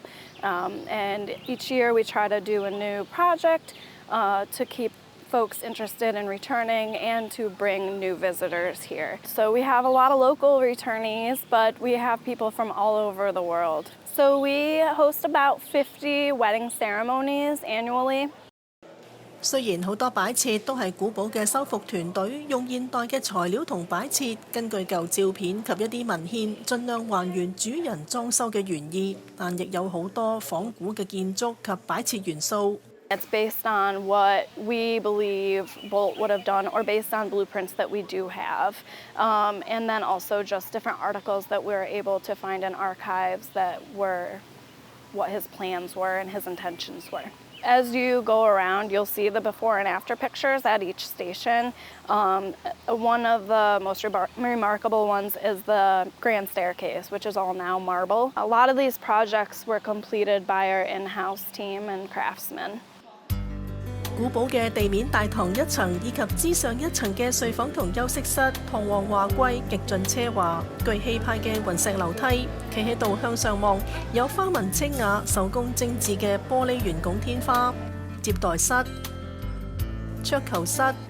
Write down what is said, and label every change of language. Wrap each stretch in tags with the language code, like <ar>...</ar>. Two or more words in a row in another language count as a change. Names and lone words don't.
<en>And each year we try to do a new project to keep folks interested in returning and to bring new visitors here. So we have a lot of local returnees, but we have people from all over the world. So we host about 50 wedding ceremonies annually.</en> <yue>雖然好多擺設都係古堡嘅修復團隊用現代嘅材料同擺設，根據舊照片及一啲文獻，盡量還原主人裝修嘅原意，但亦有好多仿古嘅建築及擺設元素。</yue> <en>It's based on what we believe Boldt would have done, or based on blueprints that we do have. And then also just different articles that we were able to find in archives that were what his plans were and his intentions were. As you go around, you'll see the before and after pictures at each station. One of the most remarkable ones is the grand staircase, which is all now marble. A lot of these projects were completed by our in-house team and craftsmen.</en> <yue>古堡嘅地面大堂一層以及之上一層嘅睡房同休息室，堂皇華貴，極盡奢華，具氣派嘅雲石樓梯，企喺度向上望，有花紋清雅、手工精緻嘅玻璃圓拱天花、接待室、桌球室、</yue>